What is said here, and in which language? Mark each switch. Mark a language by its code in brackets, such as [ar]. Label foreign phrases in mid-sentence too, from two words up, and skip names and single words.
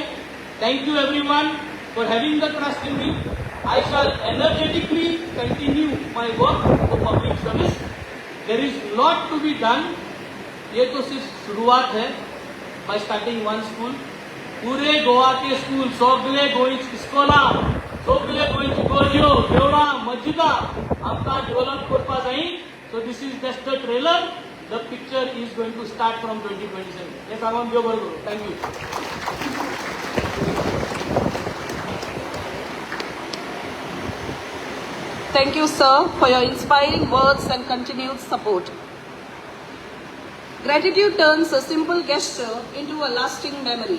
[en] Thank you everyone for having the trust in me. I shall energetically continue my work for public service. There is lot to be done. [hi] ये तो सिर्फ शुरुआत है. [en] By starting one school, [hi] पूरे गोवा के स्कूल, [kok] सगळे गोंयची स्कूला, सगळे गोंयची कॉलेजो, देवळां, मस्जिदां आमकां डेव्हलप करपा जाय. [en] So this is just a trailer. The picture is going to start from 2027. [kok] हे सांगून देव बरें करूं. [en] Thank you. Thank you, sir, for your inspiring words and continued support. Gratitude turns a simple gesture into a lasting memory.